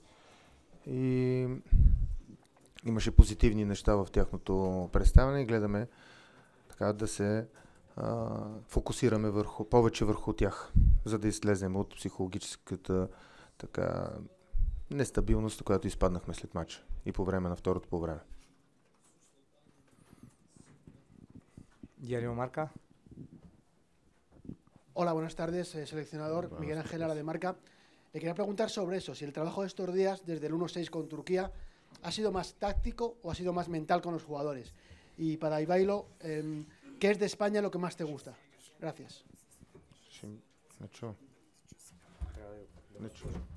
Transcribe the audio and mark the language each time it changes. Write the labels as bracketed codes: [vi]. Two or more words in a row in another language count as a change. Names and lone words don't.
[bg] И имаше позитивни неща в тяхното представяне и гледаме така да се фокусираме повече върху тях, за да излезем от психологическата така нестабилност, която изпаднахме след матча и по време на второто по време. [es] Diario Marca. Hola, buenas tardes, seleccionador. Buenas Miguel Ángel tardes. Lara de Marca. Le quería preguntar sobre eso, si el trabajo de estos días, desde el 1-6 con Turquía, ha sido más táctico o ha sido más mental con los jugadores. Y para Ivailo, ¿qué es de España lo que más te gusta? Gracias. [bg] Не чу.